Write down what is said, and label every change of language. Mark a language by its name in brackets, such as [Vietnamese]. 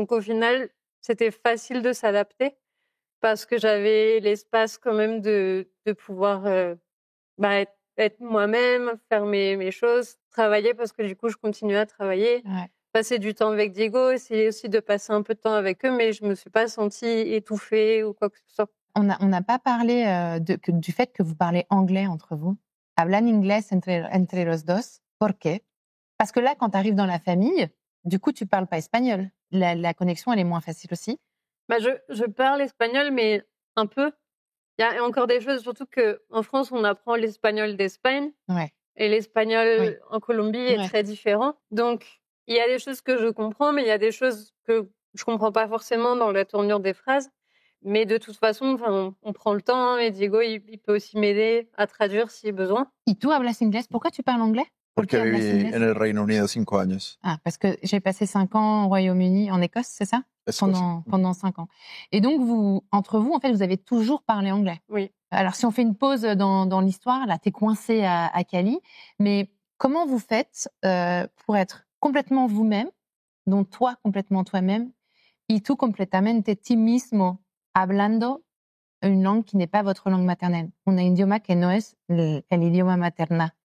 [French] Donc au final, c'était facile de s'adapter parce que j'avais l'espace quand même de pouvoir être moi-même, faire mes choses, travailler parce que du coup, je continuais à travailler. Ouais. Passer du temps avec Diego, essayer aussi de passer un peu de temps avec eux, mais je me suis pas sentie étouffée ou quoi que ce soit. On n'a pas parlé du fait que vous parlez anglais entre vous. [Spanish] Hablan inglés entre los dos. ¿Por qué? [French] Parce que là, quand tu arrives dans la famille, du coup, tu parles pas espagnol. La connexion, elle est moins facile aussi. Je parle espagnol, mais un peu. Il y a encore des choses, surtout qu'en France, on apprend l'espagnol d'Espagne. Ouais. Et l'espagnol en Colombie est très différent. Donc, il y a des choses que je comprends, mais il y a des choses que je comprends pas forcément dans la tournure des phrases. Mais de toute façon, on prend le temps. Et Diego, il peut aussi m'aider à traduire si besoin. [Spanish] ¿Y tú hablas inglés? [French] Pourquoi tu parles anglais? [Spanish] Porque viví en el Reino Unido 5 años. [French] Ah, parce que j'ai passé 5 ans au Royaume-Uni, en Écosse, c'est ça? pendant 5 ans. Et donc, entre vous, en fait, vous avez toujours parlé anglais. Oui. Alors, si on fait une pause dans l'histoire, là, t'es coincée à Cali, mais comment vous faites pour être complètement vous-même, donc toi, complètement toi-même, [Spanish] y tú completamente ti mismo, [French] hablando une langue qui n'est pas votre langue maternelle, [Spanish] un idioma que no es el idioma materna.